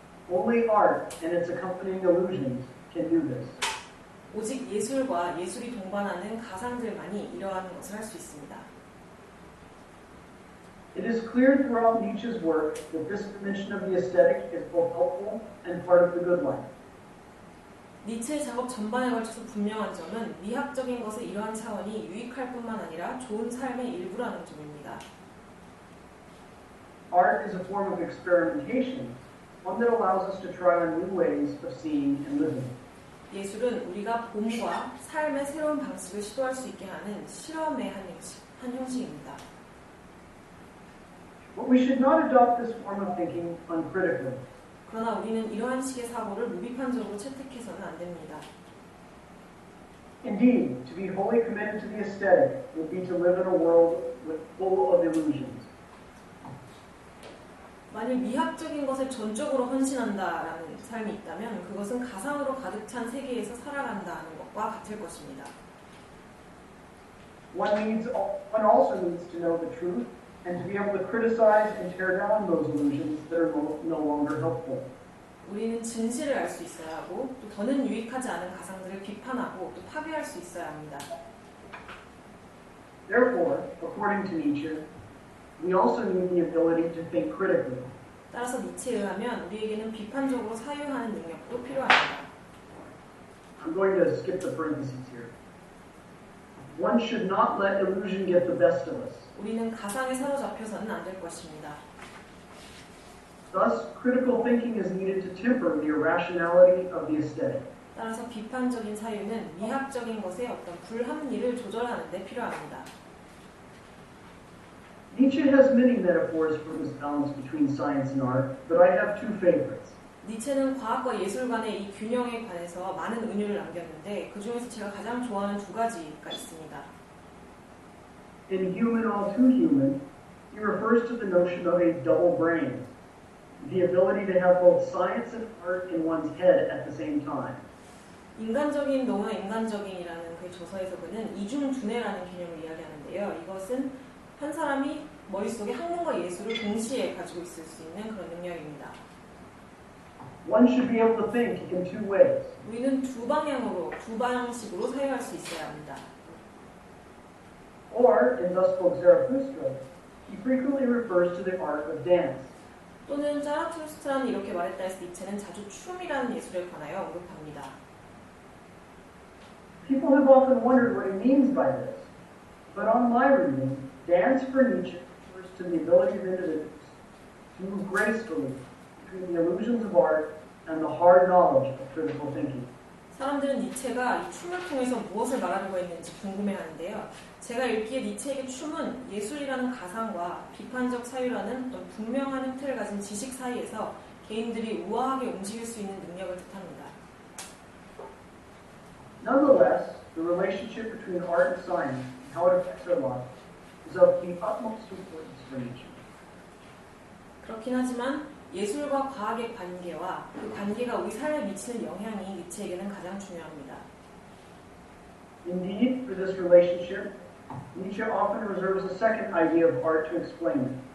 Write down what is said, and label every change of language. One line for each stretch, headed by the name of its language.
English: Only art and its accompanying illusions can do this.
Korean: 오직 예술과 예술이 동반하는 가상들만이 이러한 것을 할 수 있습니다.
English: It is clear throughout Nietzsche's work that this dimension of the aesthetic is both helpful and part of the good life.
Korean: 니체의 작업 전반에 걸쳐서 분명한 점은 미학적인 것의 이러한 차원이 유익할 뿐만 아니라 좋은 삶의 일부라는 점입니다.
English: Art is a form of experimentation, one that allows us to try on new ways of seeing and living.
Korean: 예술은 우리가 봄과 삶의 새로운 방식을 시도할 수 있게 하는 실험의 한 형식입니다.
English: But we should not adopt this form of thinking uncritically.
Korean: 그러나 우리는 이러한 식의 사고를 무비판적으로 채택해서는 안 됩니다.
English: Indeed, to be wholly committed to the aesthetic would be to live in a world full of illusions.
Korean: 만일 미학적인 것에 전적으로 헌신한다라는 삶이 있다면 그것은 가상으로 가득 찬 세계에서 살아간다는 것과 같을 것입니다.
English: One also needs to know the truth and to be able to criticize and tear down those illusions that are no longer helpful.
Korean: 우리는 진실을 알 수 있어야 하고 또 더는 유익하지 않은 가상들을 비판하고 또 파괴할 수 있어야 합니다.
English: Therefore, according to Nietzsche, we also need the ability to think critically.
Korean: 따라서 니체에 의하면 우리에게는 비판적으로 사유하는 능력도 필요합니다.
English: I'm going to skip the parentheses here. One should not let illusion get the best of us.
Korean: 우리는 가상에 사로잡혀서는 안 될 것입니다.
English: Thus, critical thinking is needed to temper the irrationality of the aesthetic.
Korean: 따라서 비판적인 사유는 미학적인 것의 어떤 불합리를 조절하는 데 필요합니다.
English: Nietzsche has many metaphors for this balance between science and art, but I have two favorites.
Korean: 니체는 과학과 예술 간의 이 균형에 관해서 많은 은유를 남겼는데 그 중에서 제가 가장 좋아하는 두 가지가 있습니다.
English: In Human All Too Human, he refers to the notion of a double brain, the ability to have both science and art in one's head at the same time.
Korean: 인간적인 너무나 인간적인이라는 그 저서에서 그는 이중두뇌라는 개념을 이야기하는데요. 이것은 한 사람이 머릿속에 학문과 예술을 동시에 가지고 있을 수 있는 그런 능력입니다.
English: One should be able to think in two ways.
Korean: 우리는 두 방식으로 사유할 수 있어야 합니다.
English: Or, in Thus Spoke Zarathustra, he frequently refers to the art of dance.
Korean: 또는 자라투스트라는 이렇게 말했다 해서 니체는 자주 춤이라는 예술에 관하여 언급합니다.
English: People have often wondered what he means by this, but on my reading, dance for Nietzsche refers to the ability of individuals to move gracefully between the illusions of art and the hard knowledge of critical thinking.
Korean: 사람들은 니체가 이 춤을 통해서 무엇을 말하려고 했는지 궁금해하는데요. 제가 읽기에 니체에게 춤은 예술이라는 가상과 비판적 사유라는 어떤 분명한 틀을 가진 지식 사이에서 개인들이 우아하게 움직일 수 있는 능력을 뜻합니다.
English: Nonetheless, the relationship between art and science and how it affects our lives is of the utmost importance for Nietzsche.
Korean: 그렇긴 하지만 예술과 과학의 관계와 그 관계가 우리 삶에 미치는 영향이 니체에게는 가장 중요합니다.
English: Indeed, for this relationship, Nietzsche often reserves a second idea of art to explain it.